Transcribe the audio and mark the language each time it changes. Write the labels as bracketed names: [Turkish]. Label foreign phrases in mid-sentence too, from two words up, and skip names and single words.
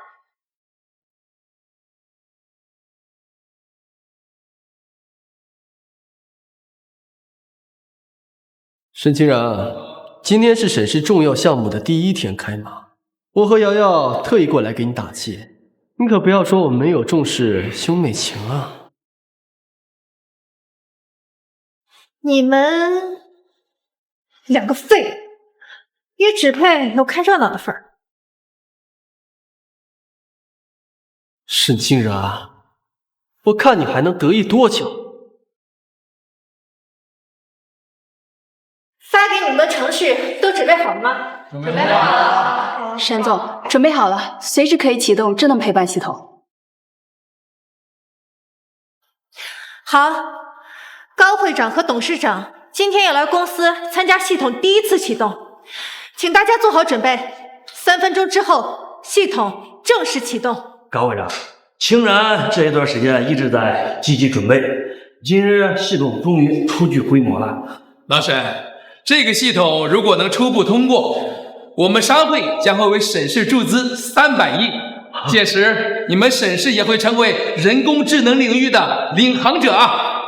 [Chinese] 沈清然，今天是沈氏重要項目的第一天開碼，我和瑤瑤特意過來給你打氣，你可不要說我沒有重視兄妹情啊。你們兩個廢物，也只配有看熱鬧的份兒。沈清然，我看你還能得意多久？嗎？準備好了。沈總，准备好了，随时可以启动智能陪伴系统。好，高会长和董事长今天要来公司参加系统第一次启动，请大家做好準備，3分鐘之後系統正式啟動。高會長，清然這一段時間一直在積極準備，今日系統終於初具規模了。老沈，這個系統如果能初步通過，我們商會將會為沈氏注資300億，屆時你們沈氏也會成為人工智能領域的領航者啊！